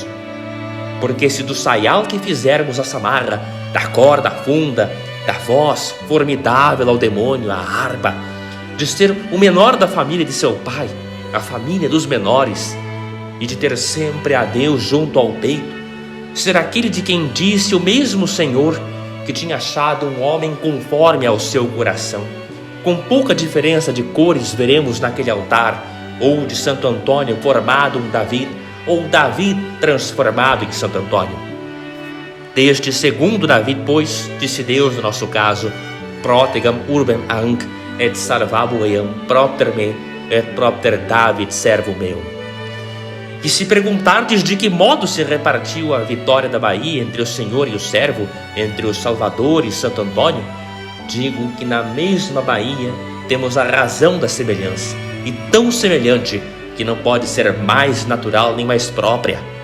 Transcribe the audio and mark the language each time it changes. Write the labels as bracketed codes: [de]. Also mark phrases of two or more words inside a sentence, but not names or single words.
[pt] Porque se do saial que fizermos a samarra, da corda funda, da voz formidável ao demônio, a harpa, de ser o menor da família de seu pai, a família dos menores, e de ter sempre a Deus junto ao peito, ser aquele de quem disse o mesmo Senhor que tinha achado um homem conforme ao seu coração. Com pouca diferença de cores veremos naquele altar, ou de Santo Antônio formado em Davi, ou Davi transformado em Santo Antônio. Deste segundo Davi, pois, disse Deus no nosso caso, [la] protegam urbem anc et salvabo eam propter me et propter David servo meu. [pt] E se perguntardes de que modo se repartiu a vitória da Bahia entre o Senhor e o servo, entre o Salvador e Santo Antônio, digo que na mesma Bahia temos a razão da semelhança, e tão semelhante que não pode ser mais natural nem mais própria.